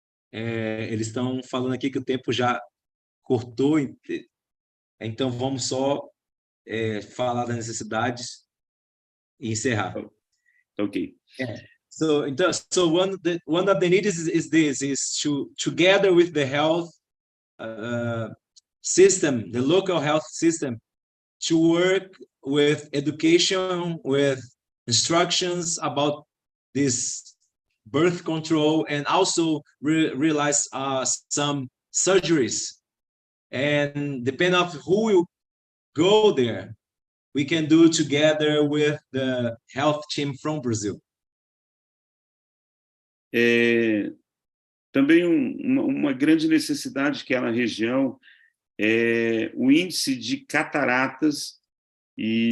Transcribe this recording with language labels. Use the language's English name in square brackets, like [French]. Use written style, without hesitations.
[Portuguese] Eles estão falando aqui que o tempo já cortou, então vamos só falar das necessidades e encerrar. Ok. [English] So one of the needs is this, is to together with the health system, the local health system, to work with education, with instructions about this birth control, and also realize some surgeries. And depending on who will go there, we can do together with the health team from Brazil. [Portuguese] Também uma grande necessidade que há na região é o índice de cataratas e